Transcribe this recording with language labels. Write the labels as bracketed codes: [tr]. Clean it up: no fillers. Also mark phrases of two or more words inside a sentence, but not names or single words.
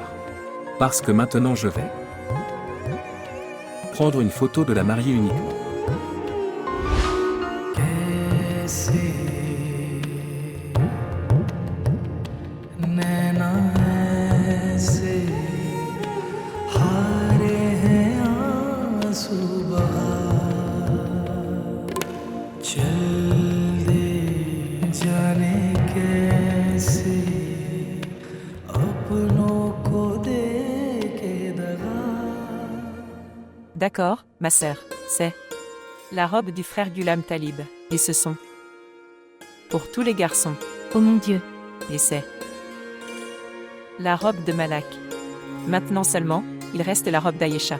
[fr] Parce que maintenant je vais prendre une photo de la mariée uniquement. [hi] कैसे नैना ऐसे हारे हैं आंसू बहा चल दे जाने कैसे अपनों को दे के दगा [fr] D'accord, ma sœur, c'est la robe du frère Ghulam Talib, et ce sont pour tous les garçons, Oh mon Dieu. et c'est la robe de Malak. Maintenant seulement, il reste la robe d'Aïcha.